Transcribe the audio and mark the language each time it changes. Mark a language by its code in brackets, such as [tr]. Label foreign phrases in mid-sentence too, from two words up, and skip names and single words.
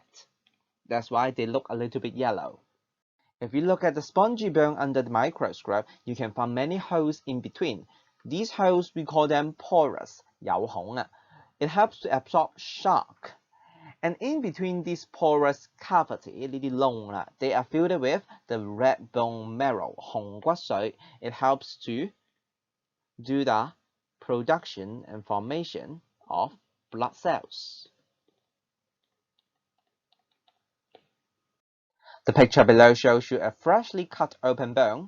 [en] That's why they look a little bit yellow. If you look at the spongy bone under the microscope, you can find many holes in between. These holes, we call them porous, [yue] 有孔啊. [en] It helps to absorb shock. And in between this porous cavity, [yue] 呢啲窿啦, [en] they are filled with the red bone marrow, [yue] 紅骨髓. [en] It helps to do the production and formation of blood cells. The picture below shows you a freshly cut open bone.